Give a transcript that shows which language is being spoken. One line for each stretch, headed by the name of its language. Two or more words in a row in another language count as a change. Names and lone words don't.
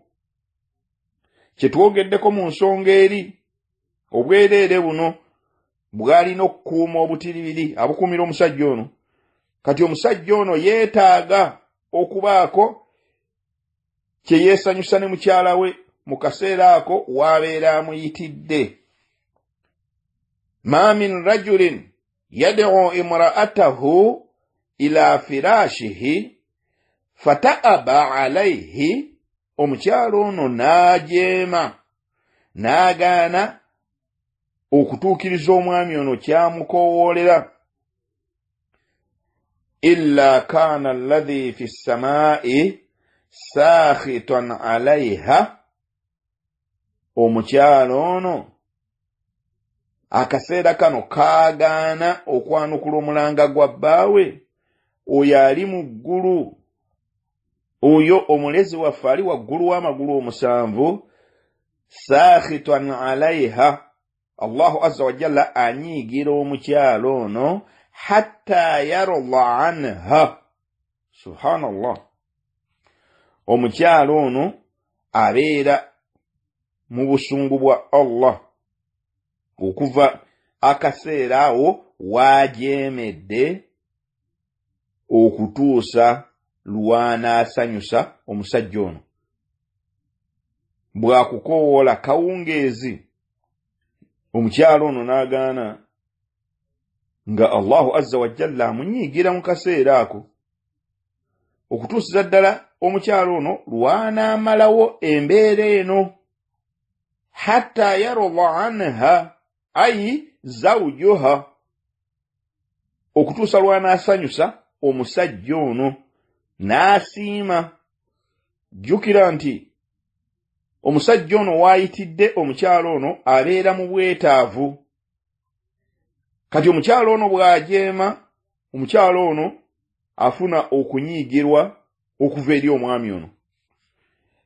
Ganda: Kyetwogeddeko mu nsonga eri, obwereere buno bw'alina okukuuma obutiribiri abukuumira omusajja ono. Kati omusajja ono yeetaaga okubaako kye yeesanyusa ne mukyala we mu kaseera ako w'abeera amuyitidde.
Arabic: ما من رجل يدعو امرأته إلى فراشه فتأبى عليه,
Ganda: omukyala ono n'ajeema n'agaana okutuukiriza omwami ono kyamukowoolera.
Arabic: إلا كان الذي في السماء ساخطا عليها,
Ganda: omukyala ono akaseera kano kaagaana okwanukula omulanga gwa bbaawe, oyo ali mu ggulu, oyo omulezi waffe ali waggulu w'amagulu omusanvu,
Arabic: ساخطا عليها, الله عز وجل
Ganda: anyiigira omukyala ono
Arabic: حتى يرضى عنها.
Ganda: Subhanallah, omukyala ono abeera mu busungu bwa Allah okuva akaseera awo waajeemedde okutuusa lw'anaasanyusa omusajja ono. Bw'akukoowoola kawungeezi, omukyala ono n'agaana, nga
Arabic: الله عز وجل
Ganda: amunyiigira mu kaseera ako, okutuusiza ddala omukyala ono lw'anaamalawo embeera eno.
Arabic: حتى يرضى عنها أي زوجها,
Ganda: okutuusa lw'anaasanyusa omusajja ono n'asiima. Jjukira nti omusajja ono waayitidde omukyala ono abeera mu bwetaavu. Kati omukyala ono bw'ajeema, omukyala ono afuna okunyiigirwa okuva eri omwami ono.